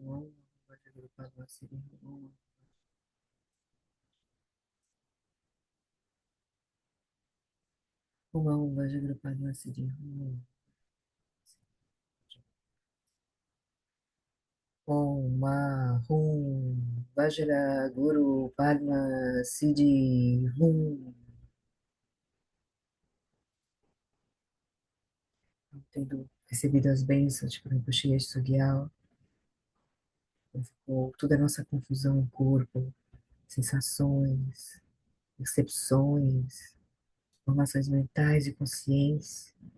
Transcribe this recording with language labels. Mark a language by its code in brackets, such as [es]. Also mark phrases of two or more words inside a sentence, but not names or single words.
[sa] ॐ आः हूँ वज्र गुरु पद्म सिद्धि हूँ ॐ आः हूँ वज्र गुरु पद्म सिद्धि हूँ. ॐ आः हूँ वज्र गुरु पद्म सिद्धि हूँ. [pt] Tendo recebido as bênçãos de Rinpoche e Sugyal, ficou toda a nossa confusão no corpo, sensações, percepções, formações mentais e consciência.